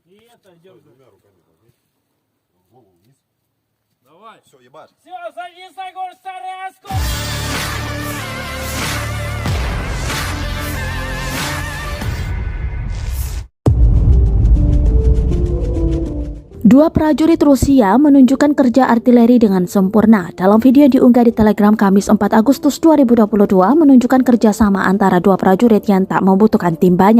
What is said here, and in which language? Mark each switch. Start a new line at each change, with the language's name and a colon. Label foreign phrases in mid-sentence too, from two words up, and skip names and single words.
Russian: это идем. Давай. Все, ебать. Все, садись на горсарязку!
Indonesian: Dua prajurit Rusia menunjukkan kerja artileri dengan sempurna. Dalam video yang diunggah di Telegram Kamis 4 Agustus 2022 menunjukkan kerjasama antara dua prajurit yang tak membutuhkan tim banyak.